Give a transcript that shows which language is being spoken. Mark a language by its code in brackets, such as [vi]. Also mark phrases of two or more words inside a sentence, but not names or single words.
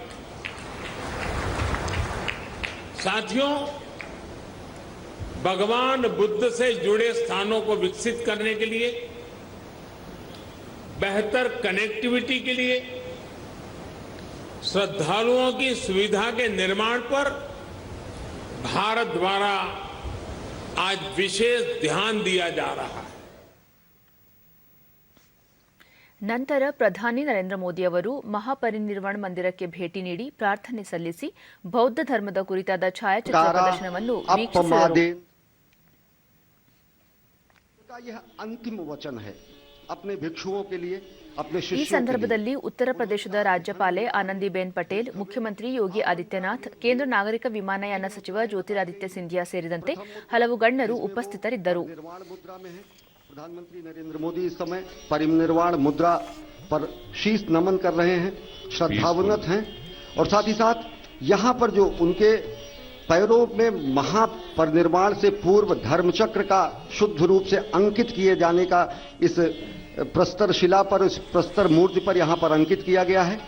[hi] साथियों, भगवान बुद्ध से जुड़े स्थानों को विकसित करने के लिए, बेहतर कनेक्टिविटी के लिए, श्रद्धालुओं की सुविधा के निर्माण पर भारत द्वारा आज विशेष ध्यान दिया जा रहा है। [kn] ನಂತರ ಪ್ರಧಾನಿ ನರೇಂದ್ರ ಮೋದಿ ಅವರು ಮಹಾಪರಿನಿರ್ವಾಣ ಮಂದಿರಕ್ಕೆ ಭೇಟಿ ನೀಡಿ ಪ್ರಾರ್ಥನೆ ಸಲ್ಲಿಸಿ ಬೌದ್ಧ ಧರ್ಮದ ಕುರಿತಾದ ಛಾಯಾಚಿತ್ರ ಪ್ರದರ್ಶನವನ್ನು ವೀಕ್ಷಿಸಿದರು. [hi] यह अंतिम वचन है अपने भिक्षुओं के लिए, अपने [kn] ಈ [hi] शिष्यों के लिए। [kn] ಸಂದರ್ಭದಲ್ಲಿ ಉತ್ತರ ಪ್ರದೇಶದ ರಾಜ್ಯಪಾಲೆ ಆನಂದಿಬೆನ್ ಪಟೇಲ್, ಮುಖ್ಯಮಂತ್ರಿ ಯೋಗಿ ಆದಿತ್ಯನಾಥ್, ಕೇಂದ್ರ ನಾಗರಿಕ ವಿಮಾನಯಾನ ಸಚಿವ ಜ್ಯೋತಿರಾದಿತ್ಯ ಸಿಂಧಿಯಾ ಸೇರಿದಂತೆ ಹಲವು ಗಣ್ಯರು ಉಪಸ್ಥಿತರಿದ್ದರು. [hi] निर्वाण मुद्रा में है। प्रधानमंत्री नरेंद्र मोदी इस समय परिनिर्वाण मुद्रा पर शीश नमन कर रहे हैं, श्रद्धावनत हैं, और साथ ही साथ यहाँ पर जो उनके पैरों में महापरिनिर्वाण से पूर्व धर्मचक्र का शुद्ध रूप से अंकित किए जाने का इस प्रस्तर शिला पर, इस प्रस्तर मूर्ति पर यहाँ पर अंकित किया गया है।